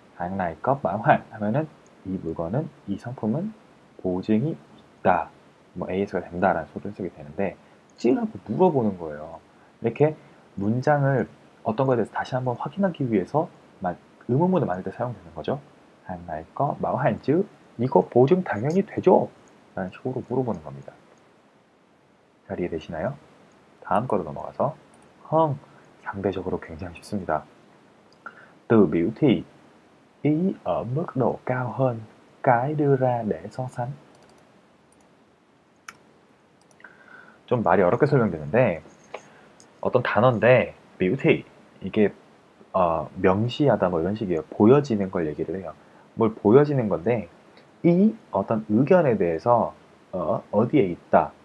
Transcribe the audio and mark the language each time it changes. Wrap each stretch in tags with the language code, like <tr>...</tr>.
<vi>hàng này có bảo hành</vi> <ko>하면은 이 물건은 이 상품은 보증이 있다. 뭐 AS가 된다라는 소리 해석이 되는데 찌라고 물어보는 거예요. 이렇게 문장을 어떤 거에 대해서 다시 한번 확인하기 위해서 의문문을 만들 때 사용되는 거죠.</ko> <vi>hàng này có bảo hành chứ</vi> <ko>이거 보증 당연히 되죠? 라는 식으로 물어보는 겁니다. 잘 이해되시나요? 다음 거로 넘어가서 상대적으로 굉장히 쉽습니다.</ko> <vi>từ biểu thị ý ở mức độ cao hơn cái đưa ra để so sánh.</vi> <ko>좀 말이 어렵게 설명되는데 어떤 단어인데 beauty 이게 명시하다 뭐 이런 식이에요. 보여지는 걸 얘기를 해요. 뭘 보여지는 건데 이 어떤 의견에 대해서 어디에 있다.</ko>